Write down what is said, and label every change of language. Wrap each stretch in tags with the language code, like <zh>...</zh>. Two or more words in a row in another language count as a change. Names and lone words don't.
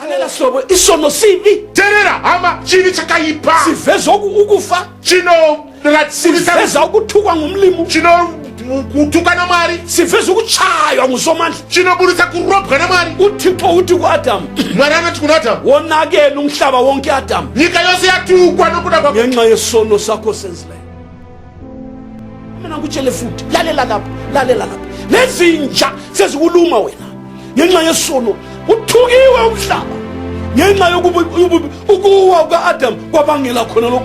<nd>lalela hlobo, isono sibi</nd> <sn>teerera hama chivi chakaipa</sn> <nd>siveza ukufa, siveza ukuthukwa ngumlimo,</nd> <sn>kutuka namwari,</sn> <nd>siveza ukutshaywa ngusomandla.</nd> <sn>chinobudisa kurobwa namwari.</sn> <nd>uThixo uthi ku-Adamu,</nd> <sn>Mwari anati kuna Adamu,</sn> <nd>wonakele umhlaba wonke Adamu</nd> <sn>nyika yose yatukwa nokuda kwakho</sn> <nd>ngenxa yesono sakho senzileyo. Mina ngikutshele futhi, lalela lapha, nezinja sezikuluma wena ngenxa yesono. Uthukiwe umhlaba ngenxa ukuwa kuka-Adamu kwabangela khona lokhu.</nd>